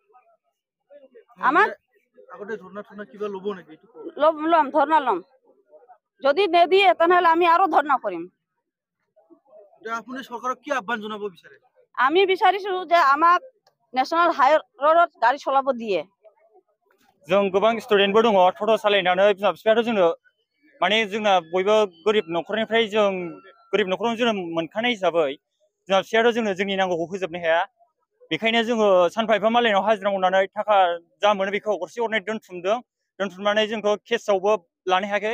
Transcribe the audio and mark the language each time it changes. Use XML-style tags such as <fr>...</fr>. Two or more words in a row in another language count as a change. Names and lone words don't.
<as>আমাক আগতে ধৰ্ণা কিবা ল'ব নেকি? ল'ম, ধৰ্ণা ল'ম। যদি নিদিয়ে তেনেহলে আমি আৰু ধৰ্ণা কৰিম। আপুনি চৰকাৰক কি আহ্বান জনাব বিচাৰে? আমি বিচাৰিছো যে আমাক</as> <en>National High Roadত</en> <as>গাড়ি চলাব দিয়ে।</as> <brx>जों गोबां स्टुडेन्टबो दङ ट'ट' सालायनानै बिमा बिफायाथ' जोंनो माने जोंना बयबो गोरिब न'खरनिफ्राय जों गोरिब न'खराव जोनोम मोनखानाय हिसाबै बिमा बिफायाथ' जोंनो जोंनि नांगौखौ होजोबनो हाया। बेखायनो जोङो सानफा एफा मालायनाव हाजिरा मावनानै थाखा जा मोनो बेखौ गरसे गरनै दोनथुमनानै जोंखौ केसआवबो लानो हायाखै।</brx>